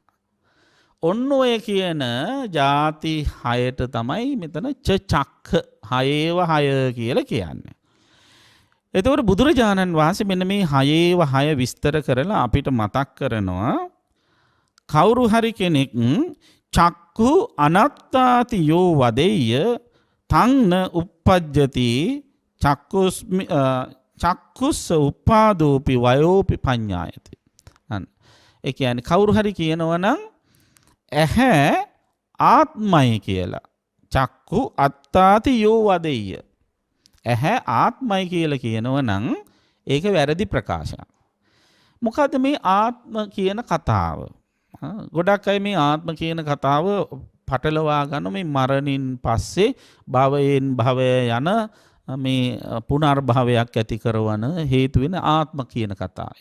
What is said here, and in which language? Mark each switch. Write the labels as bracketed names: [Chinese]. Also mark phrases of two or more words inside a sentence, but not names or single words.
[Sinhala] ඔන්න ඔය කියන ಜಾති 6ට තමයි මෙතන චක්ඛ 6 කියලා කියන්නේ. එතකොට බුදුරජාණන් වහන්සේ මෙන්න මේ 6 විස්තර කරලා අපිට මතක් කරනවා කවුරු හරි කෙනෙක් [Pali] චක්ඛු අනත්තාති යෝ වදෙය්‍ය තංන uppajjati චක්ඛුස්ස උපාදෝපි වයෝපි පඤ්ඤායති. [Sinhala] ඒ කියන්නේ කවුරු හරි කියනවා නම් ඇහැ ආත්මයි කියලා. [Pali] චක්ඛු අත්තාති යෝ වදෙය්‍ය. [Sinhala] ඇහැ ආත්මයි කියලා කියනවා නම් ඒක වැරදි ප්‍රකාශයක්. මොකද්ද මේ ආත්ම කියන කතාව? ගොඩක් අය මේ ආත්ම කියන කතාව පටලවා ගන්න මේ මරණින් පස්සේ භවයෙන් භවය යන මේ පුනර්භවයක් ඇති කරන හේතු වෙන ආත්ම කියන කතාවයි.